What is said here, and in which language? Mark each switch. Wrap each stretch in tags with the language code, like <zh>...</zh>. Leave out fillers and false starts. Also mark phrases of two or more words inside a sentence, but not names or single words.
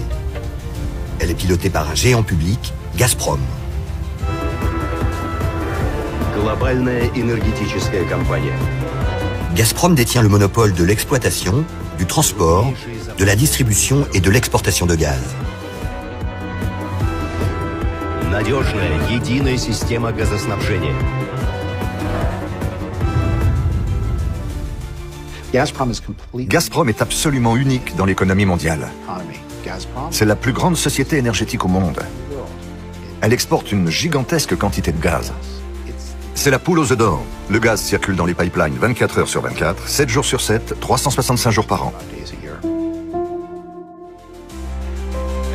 <fr>Elle est pilotée par un géant public, Gazprom. Gazprom détient le monopole de l'exploitation, du transport, de la distribution et de l'exportation de gaz.</fr> <ru>Надежная, единая система газоснабжения.</ru> <fr>Gazprom est absolument unique dans l'économie mondiale. C'est la plus grande société énergétique au monde. Elle exporte une gigantesque quantité de gaz. C'est la poule aux œufs d'or. Le gaz circule dans les pipelines 24 heures sur 24, 7 jours sur 7, 365 jours par an.</fr>